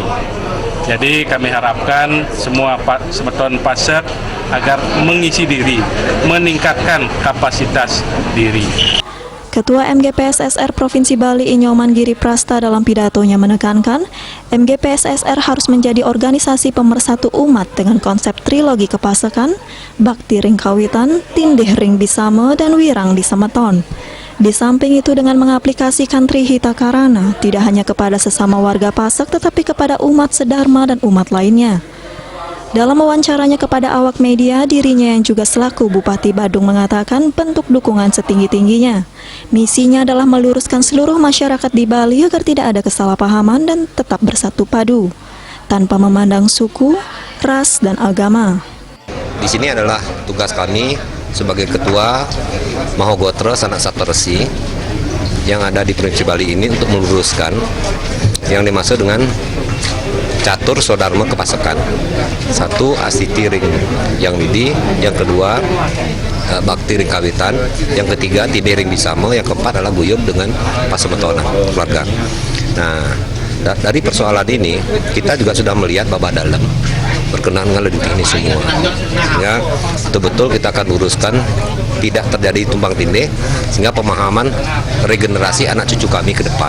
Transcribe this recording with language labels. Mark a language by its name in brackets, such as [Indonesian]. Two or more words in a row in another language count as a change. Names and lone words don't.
[Indonesian] Jadi kami harapkan semua Semeton Pasek agar mengisi diri, meningkatkan kapasitas diri. Ketua MGPSSR Provinsi Bali Inyoman Giri Prasta dalam pidatonya menekankan, MGPSSR harus menjadi organisasi pemersatu umat dengan konsep trilogi kepasekan, [Balinese] bakti ring kawitan, tindih ring bisama, [Indonesian] dan wirang di Semeton. Di samping itu dengan mengaplikasikan Trihita Karana, tidak hanya kepada sesama warga Pasek tetapi kepada umat sedharma dan umat lainnya. Dalam wawancaranya kepada awak media, dirinya yang juga selaku Bupati Badung mengatakan bentuk dukungan setinggi-tingginya. Misinya adalah meluruskan seluruh masyarakat di Bali agar tidak ada kesalahpahaman dan tetap bersatu padu, tanpa memandang suku, ras, dan agama. Di sini adalah tugas kami sebagai Ketua Mahagotra Sanak Sapteresi yang ada di Provinsi Bali ini untuk meluruskan yang dimaksud dengan catur swadharma kepasekan. Satu, [Balinese] asiti ring [Indonesian] yang lidi, yang kedua [Balinese] bakti ring kawitan, [Indonesian] yang ketiga [Balinese] tindih ring bisama, [Indonesian] yang keempat adalah guyub dengan pasemetonan keluarga. Nah, dari persoalan ini kita juga sudah melihat babak dalam berkenaan dengan leduk ini semua. Ya, betul-betul kita akan luruskan tidak terjadi tumpang tindih sehingga pemahaman regenerasi anak cucu kami ke depan.